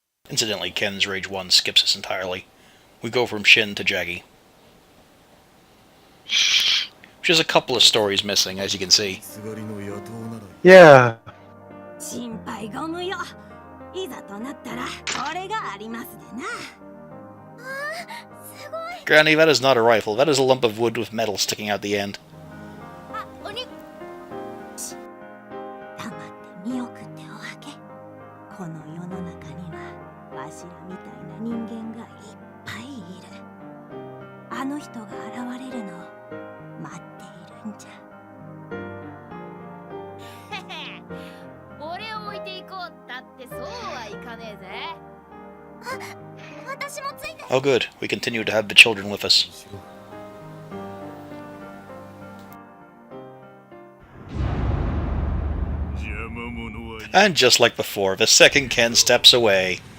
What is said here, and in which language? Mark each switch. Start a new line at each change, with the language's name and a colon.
English: Incidentally, Ken's Rage 1 skips us entirely. We go from Shin to Jaggy. Which is a couple of stories missing, as you can see. Yeah.
Japanese: 心配ご無用。いざとなったらこれがありますでな。すごい。
English: Granny, that is not a rifle. That is a lump of wood with metal sticking out the end.
Japanese: あ、おに。黙って見送っておあげ。この世の中にはわしらみたいな人間がいっぱいいる。あの人が現れるのを待っているんじゃ。俺を置いていこうったってそうはいかねえぜ。あ、私もついて。
English: Oh good, we continue to have the children with us. And just like before, the second Ken steps away.